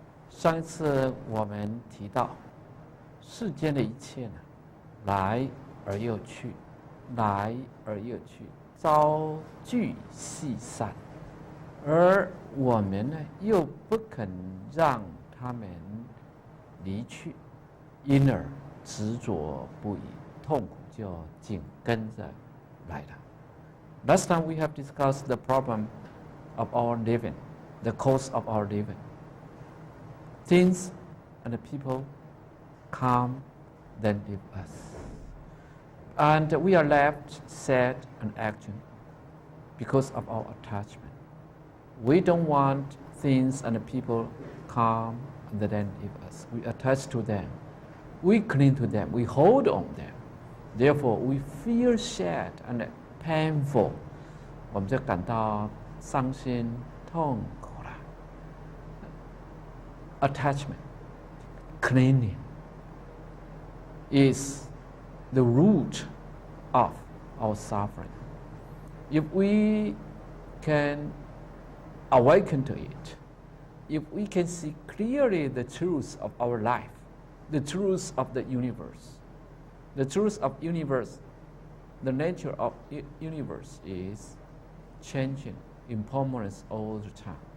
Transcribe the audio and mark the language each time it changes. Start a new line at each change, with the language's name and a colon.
Chinese: 上一次我们提到，世间的一切呢，来而又去，来而又去，朝聚夕散，而我们呢，又不肯让他们离去，因而执着不已，痛苦就紧跟着来了。
English: Last time we have discussed the problem of our living, the cause of our living. Things and the people come, then leave us. And we are left sad and action because of our attachment. We don't want things and the people come and then leave us. We attach to them. We cling to them. We hold on them. Therefore, we feel sad and painful.
Chinese: 我们就感到伤心、痛苦了。
English: Attachment, clinging, is the root of our suffering. If we can awaken to it, if we can see clearly the truth of our life, the truth of the universe, the truth of universe, the nature of universe is changing, impermanence all the time.